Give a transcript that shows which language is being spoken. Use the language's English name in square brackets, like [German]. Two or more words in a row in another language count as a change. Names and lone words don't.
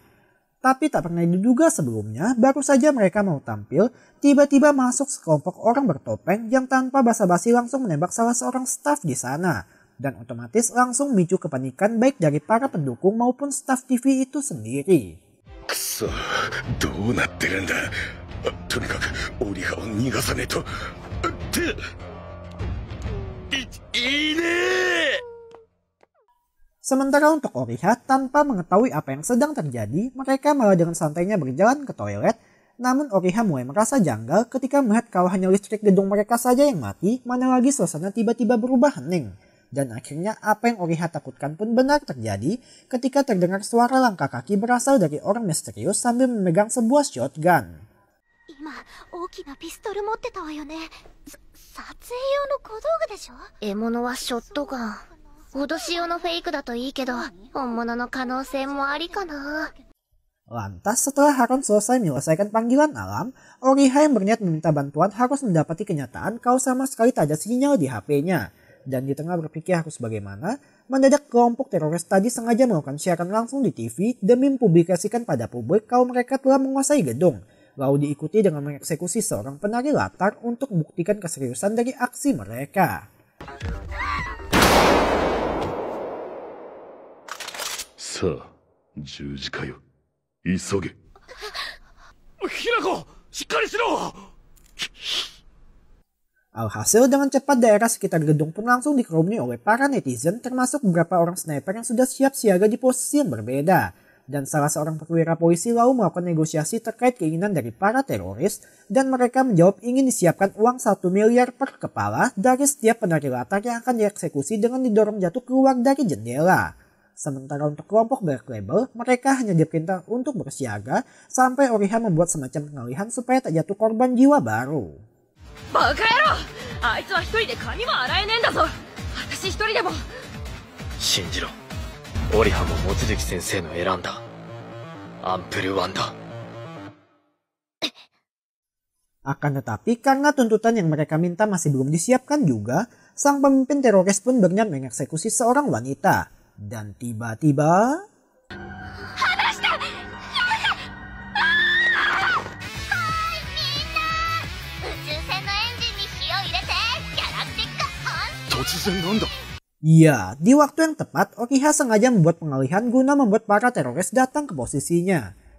[Indonesian] Tapi tak pernah diduga sebelumnya, baru saja mereka mau tampil, tiba-tiba masuk sekelompok orang bertopeng yang tanpa basa-basi langsung menembak salah seorang staf di sana. Dan otomatis langsung memicu kepanikan baik dari para pendukung maupun staf TV itu sendiri. [Japanese] くそ、どうなってるんだ。とにかくオリハを逃がさねえと。いいねえ。 [Indonesian] Sementara untuk Oriha, tanpa mengetahui apa yang sedang terjadi, mereka malah dengan santainya berjalan ke toilet. Namun Oriha mulai merasa janggal ketika melihat kalau hanya listrik gedung mereka saja yang mati, mana lagi suasana tiba-tiba berubah hening. Dan akhirnya apa yang Oriha takutkan pun benar terjadi ketika terdengar suara langkah kaki berasal dari orang misterius sambil memegang sebuah shotgun. [Japanese] 今大きなピストル持ってたわよね。撮影用の小道具でしょ。獲物はショットガン。脅し用のフェイクだといいけど、本物の可能性もありかな。 [Indonesian] Lantas setelah Haron selesai menyelesaikan panggilan alam, Oriha yang berniat meminta bantuan harus mendapati kenyataan kalau sama sekali tak ada sinyal di HP-nya. Dan di tengah berpikir harus bagaimana, mendadak kelompok teroris tadi sengaja melakukan siaran langsung di TV demi mempublikasikan pada publik kalau mereka telah menguasai gedung. Lalu diikuti dengan mengeksekusi seorang penari latar untuk membuktikan keseriusan dari aksi mereka. [Japanese] Sa, 10時かよ。急げ。ひなこ、しっかりしろ。 [Indonesian] Alhasil dengan cepat daerah sekitar gedung pun langsung dikerumuni oleh para netizen termasuk beberapa orang sniper yang sudah siap siaga di posisi yang berbeda. Dan salah seorang perwira polisi lalu melakukan negosiasi terkait keinginan dari para teroris dan mereka menjawab ingin disiapkan uang 1 miliar per kepala dari setiap penari latar yang akan dieksekusi dengan didorong jatuh keluar dari jendela. Sementara untuk kelompok Black Label, mereka hanya diperintah untuk bersiaga sampai Oriha membuat semacam pengalihan supaya tak jatuh korban jiwa baru. [Japanese] バカ野郎、あいつは一人で髪も洗えねえんだぞ。私一人でも。信じろ、オリハも望月先生の選んだアンプルワンだ。 [Indonesian] Akan tetapi karena tuntutan yang mereka minta masih belum disiapkan juga, sang pemimpin teroris pun berniat mengeksekusi seorang wanita. Dan tiba-tiba... Ya, di waktu yang tepat, Oriha sengaja membuat pengalihan guna membuat para teroris datang ke posisinya.